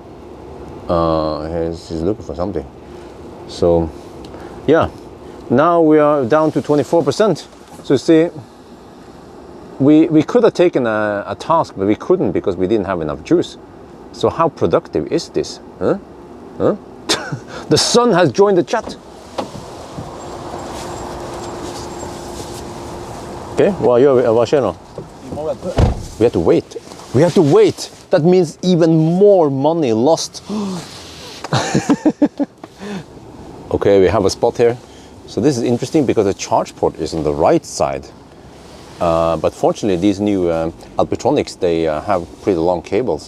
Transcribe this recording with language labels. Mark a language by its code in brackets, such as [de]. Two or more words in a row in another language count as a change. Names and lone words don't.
[en] He's looking for something. So yeah, now we are down to 24%. So you see, we could have taken a task, but we couldn't because we didn't have enough juice. So how productive is this? Huh? Huh? The sun has joined the chat. [no] Okay, hva skjer nå? Vi må vente. [en] We have to wait. We have to wait. That means even more money lost. Okay, we have a spot here. So this is interesting because the charge port is on the right side. But fortunately, these new Alpitronics, they have pretty long cables.